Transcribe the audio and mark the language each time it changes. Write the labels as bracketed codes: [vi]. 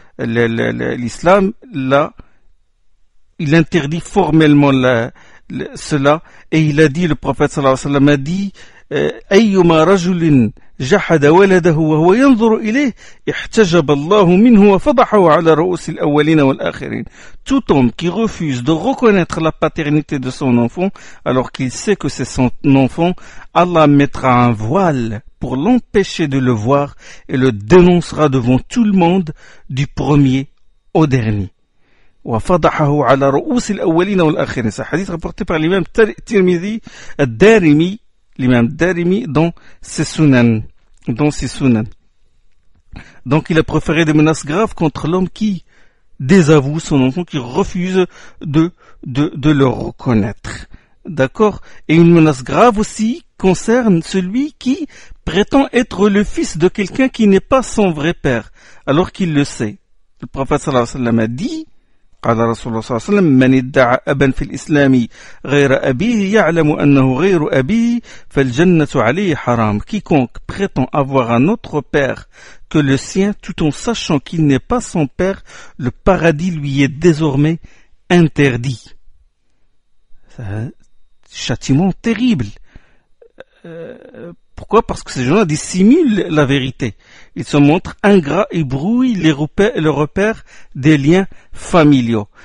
[fr] L'islam, là, il interdit formellement cela, et il a dit, le prophète sallallahu alayhi wa sallam a dit, [ar] أيما رجل جحد ولده وهو ينظر إليه احتجب الله منه وفضحه على رؤوس الأولين والآخرين. [fr] Tout homme qui refuse de reconnaître la paternité de son enfant alors qu'il sait que c'est son enfant, Allah mettra un voile pour l'empêcher de le voir et le dénoncera devant tout le monde du premier au dernier. [ar] وفضحه على رؤوس الأولين والآخرين. [fr] C'est un hadith rapporté par l'imam Tirmidhi ad-Darimi, l'imam Darimi dans ses sunan. Donc il a préféré des menaces graves contre l'homme qui désavoue son enfant, qui refuse de le reconnaître. D'accord? Et une menace grave aussi concerne celui qui prétend être le fils de quelqu'un qui n'est pas son vrai père, alors qu'il le sait. Le prophète sallallahu alayhi wa sallam a dit, [ar] قال رسول الله صلى الله عليه وسلم من ادعى أبا في الإسلام غير أبيه يعلم أنه غير أبيه فالجنة عليه حرام. [fr] Quiconque prétend avoir un autre père que le sien tout en sachant qu'il n'est pas son père, le paradis lui est désormais interdit. C'est un châtiment terrible. Pourquoi? Parce que ces gens-là dissimulent la vérité. Ils se montrent ingrats et brouillent le repère des liens familiaux.